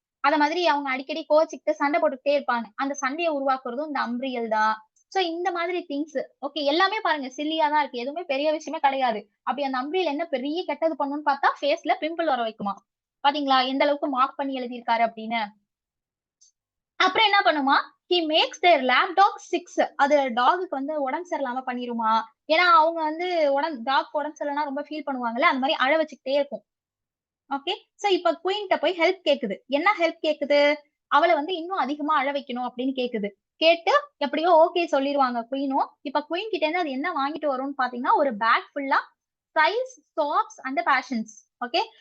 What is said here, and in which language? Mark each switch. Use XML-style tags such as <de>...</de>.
<ta>அத மாதிரி அவங்க அடிக்கடி கோச்சிக்கிட்டு சண்டை போட்டுக்கிட்டே இருப்பாங்க. அந்த சண்டையை உருவாக்குறதும் இந்த அம்பிரியல் தான். சோ இந்த மாதிரி திங்ஸ் ஓகே எல்லாமே பாருங்க சில்லியா தான் இருக்கு, எதுவுமே பெரிய விஷயமே கிடையாது. அப்படி அந்த அம்பிரியல் என்ன பெரிய கெட்டது பண்ணும்னு பார்த்தா ஃபேஸ்ல பிம்பிள் வர வைக்குமா. பாத்தீங்களா எந்த அளவுக்கு மார்க் பண்ணி எழுதியிருக்காரு அப்படின்னு. அப்புறம் என்ன பண்ணுமா,</ta> <en>he makes their lap dog sick.</en> <ta>அது டாகுக்கு வந்து உடம்பு சரியில்லாம பண்ணிருமா. ஏன்னா அவங்க வந்து டாக் உடம்பு சரியில்லைன்னா ரொம்ப ஃபீல் பண்ணுவாங்கல்ல, அந்த மாதிரி அழ வச்சுக்கிட்டே இருக்கும். ஓகே. சோ இப்ப குயின்ட்ட போய் ஹெல்ப் கேக்குது. என்ன ஹெல்ப் கேக்குது, அவளை வந்து இன்னும் அதிகமா அழ வைக்கணும் அப்படின்னு கேக்குது. கேட்டு எப்படியோ ஓகே சொல்லிருவாங்க குயினும். இப்ப குயின் கிட்ட இருந்து அது என்ன வாங்கிட்டு வரும்னு பாத்தீங்கன்னா ஒரு பேக் ஃபுல்லா price, chops and patience. Okay.</ta>